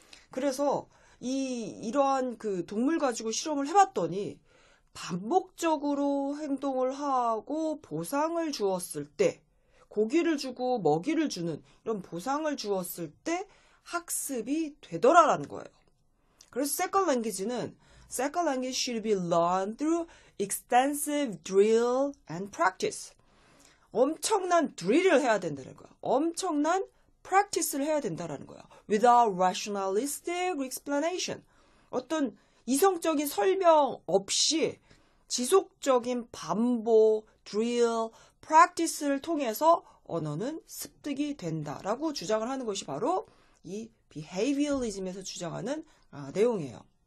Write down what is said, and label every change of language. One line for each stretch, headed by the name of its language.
Korean: 그래서 이러한 그 동물 가지고 실험을 해봤더니 반복적으로 행동을 하고 보상을 주었을 때 고기를 주고 먹이를 주는 이런 보상을 주었을 때 학습이 되더라라는 거예요. 그래서 세컨 랭귀지는
English: second language should be learned through extensive drill and practice.
Korean: 엄청난 drill을 해야 된다는 거야. 엄청난 practice를 해야 된다는 거야.
English: Without rationalistic explanation.
Korean: 어떤 이성적인 설명 없이 지속적인 반복, drill, practice를 통해서 언어는 습득이 된다라고 주장을 하는 것이 바로 이 behavioralism에서 주장하는 내용이에요.